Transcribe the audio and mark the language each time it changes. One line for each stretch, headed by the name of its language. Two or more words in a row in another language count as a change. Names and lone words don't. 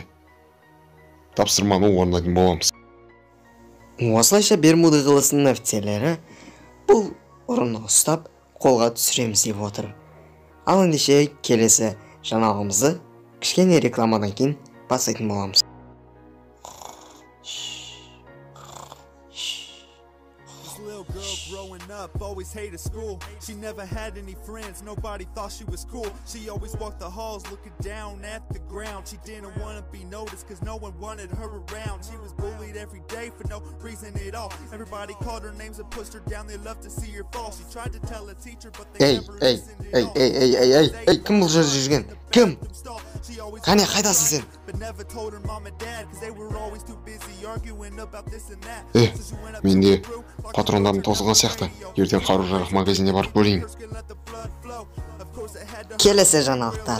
Kazakh: Тапсырманы орындайтын боламыз. Осылайша Бермуды қаласының офицерлері бұл ұрыны ұстап қолға түсіреміз деп отыр. Ал ендеше келесі жаңалығымызды кішкене рекламадан кейін бастайтын боламыз.
English: Growing up, always hated school. She never had any friends, nobody thought she was cool. She always walked the halls looking down at the ground. She didn't want to be noticed cause no one wanted her around. She was bullied every day for no reason at all. Everybody called her names and pushed her down, they loved to see her fall. She tried to tell a teacher but they never listened at all.
Kazakh: Ей, кім бұл жерде жүрген? Кім? Қане, қайдасың сен? Менде патрондардың тозған сияқты. Ертең қару-жарақ магазиніне барып көрейін. Келесі жаңалықтар.